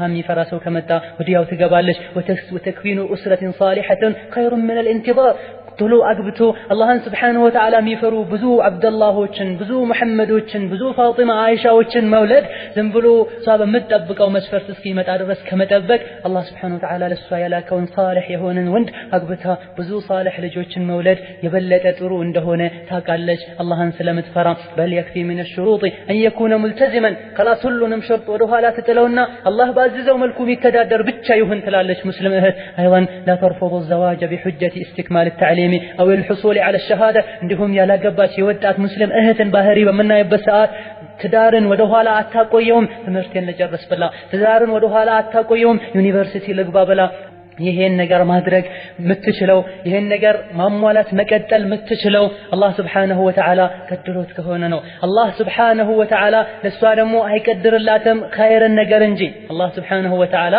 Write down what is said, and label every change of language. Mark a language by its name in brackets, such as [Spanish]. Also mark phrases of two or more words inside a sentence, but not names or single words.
[Amharic] የሚፈራ ሰው ከመጣ ወዲያው ትገባለች። [Arabic] وتكوين أسرة صالحة خير من الانتظار [Amharic] ቶሎ አግብቶ አላህን [Arabic] سبحانه وتعالى [Amharic] የሚፈሩ ብዙ አብደላሆችን ብዙ መሐመዶችን ብዙ ፋጢማ አይሻዎችን መውለድ ዝም ብሎ እሷ በምትጠብቀው መስፈርት እስኪመጣ ድረስ ከመጠበቅ አላህ [Arabic] سبحانه وتعالى [Amharic] ለሷ ያላከውን ሷሊህ የሆነን ወንድ አግብታ ብዙ ሷሊህ ልጆችን መውለድ የበለጠ ጥሩ እንደሆነ ታውቃለች አላህን ስለምትፈራ። በል [Arabic] يكفي من الشروط أن يكون ملتزما خلاص [Amharic] ሁሉንም ሸርጥ ወደ ኋላ ትጥለውና አላህ ባዘዘው መልኩ የሚተዳደር ብቻ ይሁን ትላለች ሙስሊም እህት። አይዋን [Arabic] لا ترفضوا الزواج بحجة استكمال التعليم أو الحصول على الشهادة [Amharic] እንዲሁም ያላገባች የወጣት ሙስሊም እህትን ባህሪ በመናይበት ሰዓት ትዳርን ወደ ኋላ አታቆየውም። ትምህርቴን ልጨርስ ብላ ትዳርን ወደ ኋላ አታቆየውም። ዩኒቨርሲቲ ልግባ ብላ ይሄን ነገር ማድረግ ምትችለው ይሄን ነገር ማሟላት መቀጠል ምትችለው አላህ [Arabic] سبحانه وتعالى [Amharic] ቀድሮት ከሆነ ነው። አላህ [Arabic] سبحانه وتعالى [Amharic] ለሷ ደግሞ አይቀድርላትም ኸይርን ነገር እንጂ አላህ [Arabic] سبحانه وتعالى